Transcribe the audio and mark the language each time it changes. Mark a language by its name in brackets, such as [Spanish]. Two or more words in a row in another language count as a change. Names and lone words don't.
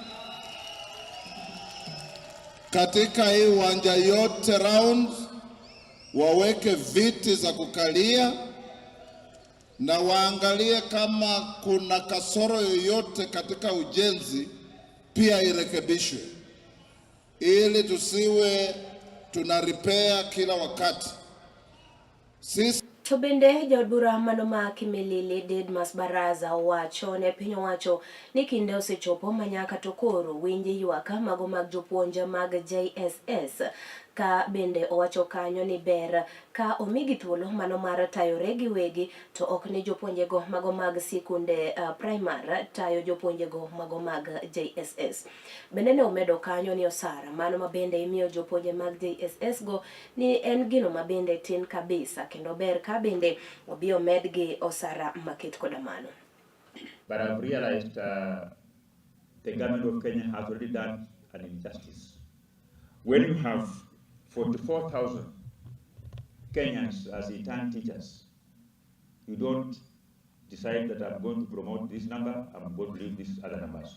[Swahili] katika hii uwanja yote round, waweke viti za kukalia na waangalie kama kuna kasoro yoyote katika ujenzi, pia irekebishwe, ili tusiwe tuna repair kila wakati. Sisi [Luo (Kenya and Tanzania)] to bende jaod bura mano ma Kimilili Didmas Baraza wacho ne piny owacho ni kinde osechopo manyaka to koro winji ywak mago mag jopuonje mag JSS, ka bende owacho kanyo ni ber ka omigi thuolo mano mar tayore giwegi to ok ni jopuonjego mago mag sikunde primary tayo jopuonjego mago mag JSS. Bende ne omedo kanyo ni osara mano ma bende imiyo jopuonje mag JSS go ni en gino ma bende tin kabisa, kendo ber ka bende obi omedgi osara maket koda mano. [English] But I've realized the government of Kenya has already done an injustice. When you have 44,000 Kenyans as intern teachers, you don't decide that I'm going to promote this number, I'm going to leave these other numbers.